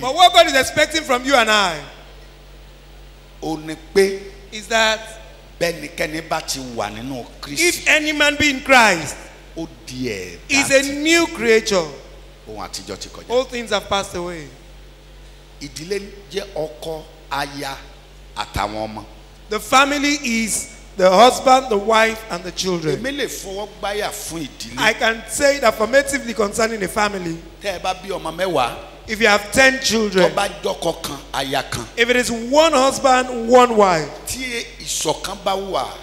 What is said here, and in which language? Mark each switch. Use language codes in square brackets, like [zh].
[en] But what God is expecting from you and I [yo] Ó ní pé [en] is that [yo] bẹ́nikẹ́ni bá ti wà nínú Kristi [en] if any man be in Christ, [yo] ó di ẹ̀ [en] is a new creature. [yo] ohun àtijọ́ ti kọjá. [en] All things have passed away. [yo] Ìdílé jẹ́ ọkọ aya àtàwọn ọmọ. [en] The family is the husband, the wife, and the children. [yo] Èmi lè fọwọ́ gbáyà fún ìdílé. [en] I can say it affirmatively concerning a family. [yo] Tẹ́ ẹ bá bí ọmọ mẹ́wàá [en] If you have 10 [yo] tó [en] children, [yo] bá jọkọ kan aya kan [en] if it is one husband, one wife, [yo] tí ìṣọ̀kan bá wà